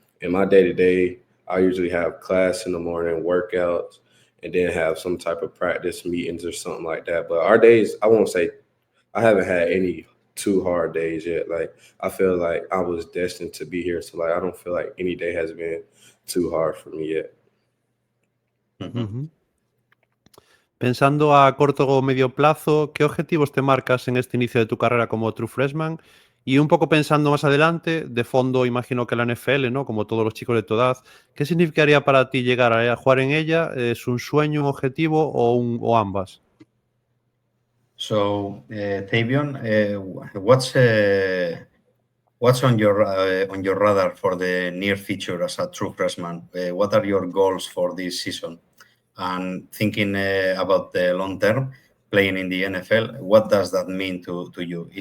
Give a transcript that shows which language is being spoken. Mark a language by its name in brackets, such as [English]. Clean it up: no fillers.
[English] In my day-to-day, I usually have class in the morning, workouts, and then have some type of practice meetings or something like that. But our days, I won't say I haven't had any too hard days yet. Like, I feel like I was destined to be here. So, like, I don't feel like any day has been too hard for me yet. [Spanish] Pensando a corto o medio plazo, ¿qué objetivos te marcas en este inicio de tu carrera como true freshman? Y un poco pensando más adelante, de fondo imagino que la NFL, ¿no? Como todos los chicos de tu edad, ¿qué significaría para ti llegar a jugar en ella? ¿Es un sueño, un objetivo o ambas? [English] So, Tavion, what's on your radar for the near future as a true freshman? What are your goals for this season? And thinking about the long term, playing in the NFL, what does that mean to you?